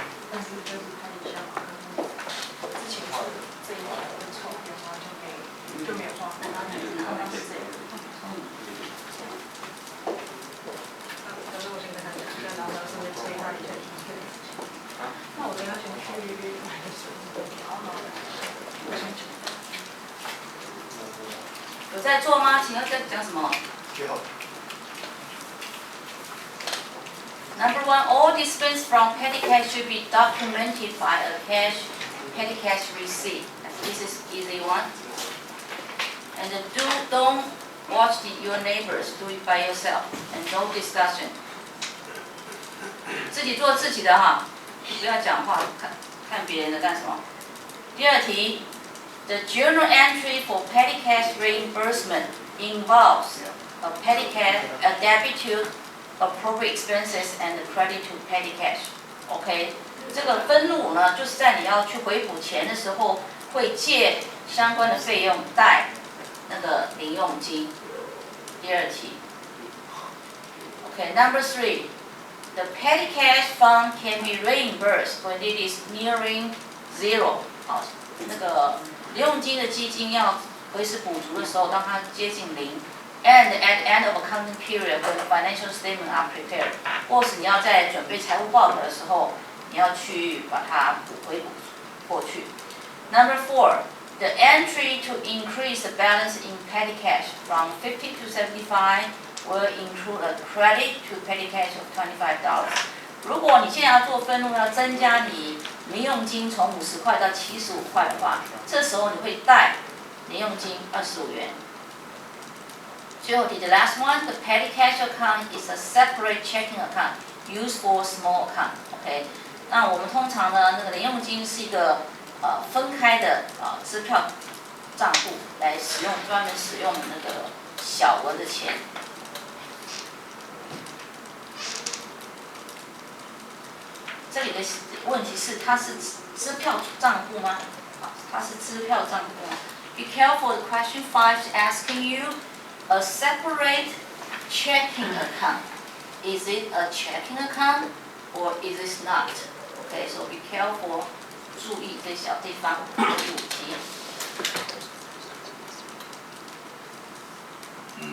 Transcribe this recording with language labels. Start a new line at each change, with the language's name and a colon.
Chinese: 但是就是看一下，之前说的这一条的错的话就没有放，刚刚是这样。可是我先跟他讲，然后是催他一下一个事情。那我等下先去买个水，然后我先去。有在做吗？请问在讲什么？
English: Number one, all dispense from petty cash should be documented by a petty cash receipt. This is easy one. And don't watch your neighbors, do it by yourself, and no discussion.
Chinese: 自己做自己的哈，不要讲话，看别人的干什么？第二题。
English: The journal entry for petty cash reimbursement involves a petty cash, a debit to appropriate expenses, and a credit to petty cash.
Chinese: OK， 这个分录呢，就是在你要去回补钱的时候，会借相关的费用贷那个零用金。第二题。
English: OK, number 3, the petty cash fund can be reimbursed when it is nearing zero.
Chinese: 好，那个。零用金的基金要维持补足的时候，当它接近零 ，
English: and at the end of accounting period when financial statements are prepared，
Chinese: 或是你要在准备财务报表的时候，你要去把它回补过去。
English: Number 4, the entry to increase the balance in petty cash from 50 to 75 will include a credit to petty cash of $25.
Chinese: 如果你现在要做分录，要增加你零用金从50块到75块的话，这时候你会贷零用金25元。最后题 ，
English: the last one, the petty cash account is a separate checking account used for small account.
Chinese: OK， 那我们通常呢，那个零用金是一个分开的支票账户来使用，专门使用那个小额的钱。这里的问题是，它是支票账户吗？它是支票账户吗 ？
English: Be careful. The question 5 is asking you a separate checking account. Is it a checking account or is it not? Okay, so be careful.
Chinese: 注意这小地方。第5题。